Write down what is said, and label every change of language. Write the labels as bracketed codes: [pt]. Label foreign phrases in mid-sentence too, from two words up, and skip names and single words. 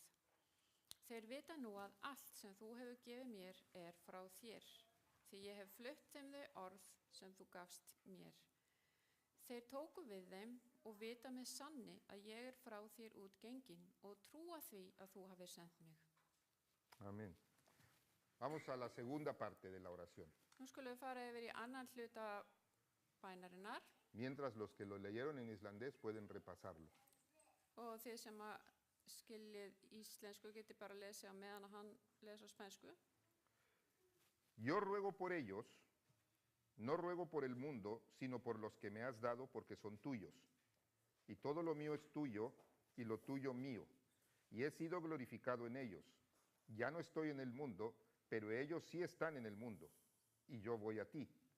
[is] Þeir vita nú að allt sem þú hefur gefið mér er frá þér, því ég hef flutt þeim þau orð sem þú gafst mér. Þeir tóku við þeim og vita með sanni að ég er frá þér út gengin og trúa því að þú hafir sendt mig. [es] Amén. Vamos a la segunda parte de la oración. [is] Nú skulum við fara yfir í annan hluta bænarinnar [es] Mientras los que lo leyeron en islandés pueden repasarlo. [is] og þið sem að skiljið íslensku geti bara lesið á meðan að hann les á spænsku. [es] Yo ruego por ellos, no ruego por el mundo, sino por los que me has dado, porque son tuyos. Y todo lo mío es tuyo, y lo tuyo mío. Y he sido glorificado en ellos. Ya no estoy en el mundo, pero ellos sí están en el mundo, y yo voy a ti.